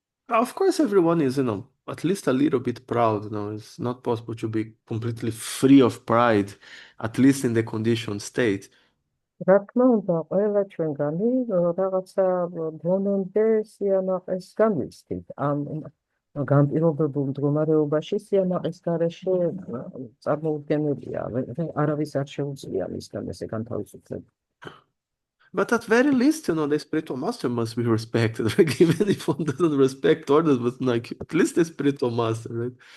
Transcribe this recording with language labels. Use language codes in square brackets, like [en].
[en] Of course, everyone is, at least a little bit proud. It's not possible to be completely free of pride, at least in the conditioned state. [ka] რა თქმა უნდა, ყველა ჩვენგანი რაღაცა ბონონდე სიამაყეს განვიცდით. ამ განპირობებულ მდგომარეობაში სიამაყის გარეშე წარმოუდგენელია, არავის არ შეუძლია მისგან ესე განთავისუფლება. [en] But at very least, the spiritual master must be respected. Like, even if one doesn't respect orders, but like at least the spiritual master, right?